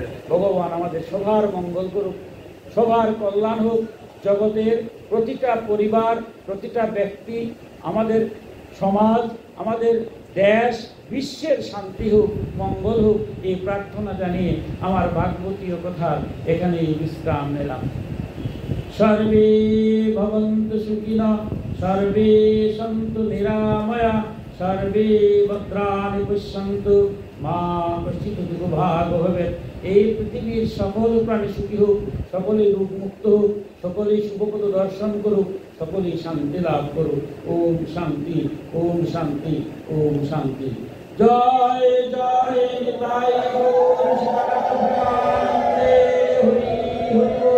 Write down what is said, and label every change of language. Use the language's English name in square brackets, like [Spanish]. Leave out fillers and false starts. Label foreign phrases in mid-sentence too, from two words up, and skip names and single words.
[Bangla] ভগবান আমাদের সবার মঙ্গল করুক, সবার কল্যাণ হোক, জগতের প্রতিটা পরিবার, প্রতিটা ব্যক্তি, আমাদের সমাজ, আমাদের দেশ, বিশ্বের শান্তি হোক, মঙ্গল হোক, এই প্রার্থনা জানিয়ে আমার ভাগবতীয় কথা এখানেই বিশ্রাম নিলাম। [Sanskrit] সর্বে ভবন্তু সুখিনঃ, সর্বে সন্তু নিরাময়া, সর্বে ভদ্রাণি পশ্যন্তু, মা কশ্চিৎ দুর্ভাগ ভবেৎ। [Bangla] এই পৃথিবীর সকল প্রাণী সুখী হোক, সকলেই রোগ মুক্ত হোক, সকলেই শুভপদ দর্শন করুক, সকলেই শান্তি লাভ করুক। ওম শান্তি, ওম শান্তি, ওম শান্তি। জয় জয় নিতাই গৌর সীতানাথ প্রেমানন্দে, হরি হরি বল।